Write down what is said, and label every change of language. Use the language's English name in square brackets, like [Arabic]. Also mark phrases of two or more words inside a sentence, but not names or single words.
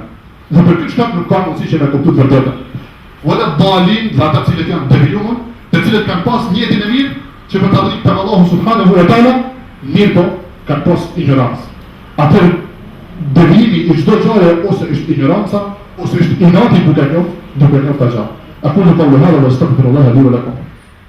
[Albanian] Dhe për këtë shkak nuk ka mundësi që me kuptu të vërtetën. [Arabic] ولا الضالين [Albanian] dhe ato cilët janë devijuar, të cilët kanë pas njetin e mirë që për të adhurim për Allahu [Arabic] سبحانه وتعالى, [Albanian] mirë po kanë pas ignorancë. Atëherë devijimi I çdo gjëje ose është ignoranca ose është inati duke njohur ta gjë. [Arabic] أقول قولي هذا وأستغفر الله لي ولكم.